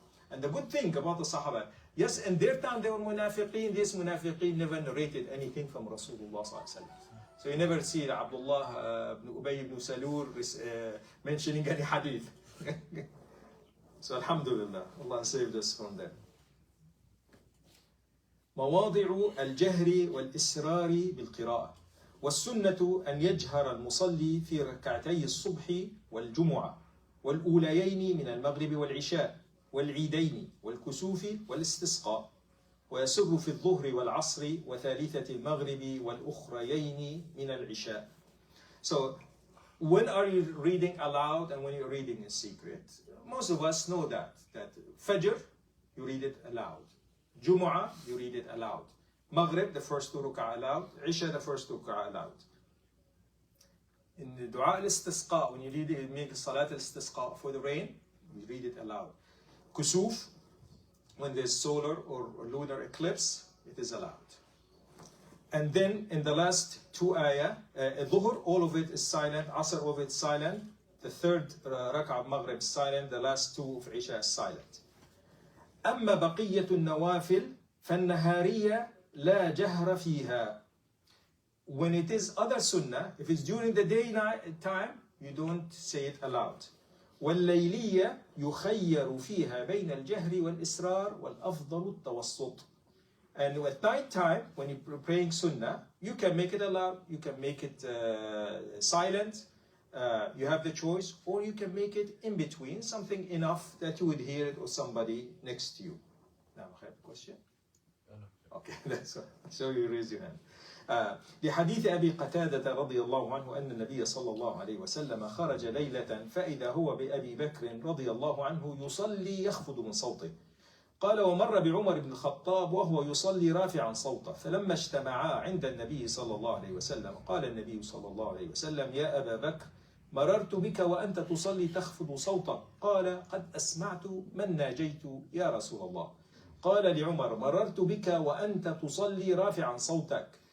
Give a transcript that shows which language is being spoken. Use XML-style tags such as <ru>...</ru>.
<en>And the good thing about the Sahaba, yes, in their time they were munafiqeen. These munafiqeen never narrated anything from Rasulullah sallallahu alaihi wasallam. So you never see Abdullah ibn Ubay ibn Salul mentioning any hadith. So alhamdulillah, Allah saved us from them.</en> <ar>مواضع الجهر والإسرار بالقراءة والسنة أن يجهر المصلي في ركعتي الصبح والجمعة والأوليين من المغرب والعشاء والعيدين والكسوف والاستسقاء ويسر في الظهر والعصر وثالثة المغرب والأخريين من العشاء.</ar> <en>So when are you reading aloud and when you're reading in secret? Most of us know that Fajr, you read it aloud. Jumu'ah, you read it aloud. Maghrib, the first two rak'ah aloud. Isha, the first two rak'ah aloud. In the Dua al-Istisqa, when you read it, you make Salat al-Istisqa for the rain, you read it aloud. Kusuf, when there's solar or lunar eclipse, it is allowed. And then in the last two ayah, Dhuhr, all of it is silent. Asr, all of it is silent. The third rak'ah of Maghrib is silent. The last two of Isha is silent.</en> <ar>أما بقية النوافل فالنهارية لا جهر فيها.</ar> <en>When it is other sunnah, if it's during the day time, you don't say it aloud.</en> <ar>والليلية يخير فيها بين الجهر والإسرار والأفضل التوسط.</ar> <en>And at night time, when you're praying sunnah, you can make it aloud, you can make it silent. You have the choice, or you can make it in between, something enough that you would hear it or somebody next to you. Now, I have a question? Okay, that's right. So you raise your hand.</en> <ar>لحديث أبي قتادة رضي الله عنه أن النبي صلى الله عليه وسلم خرج ليلة فإذا هو بأبي بكر رضي الله عنه يصلي يخفض من صوته. قال ومر بعمر بن الخطاب وهو يصلي رافعا صوته فلما اجتمعا عند النبي صلى الله عليه وسلم قال النبي صلى الله عليه وسلم يا أبا بكر مررت بك وأنت تصلي تخفض صوتك قال قد أسمعت من ناجيت يا رسول الله. قال لعمر مررت بك وأنت تصلي رافعا صوتك</ar>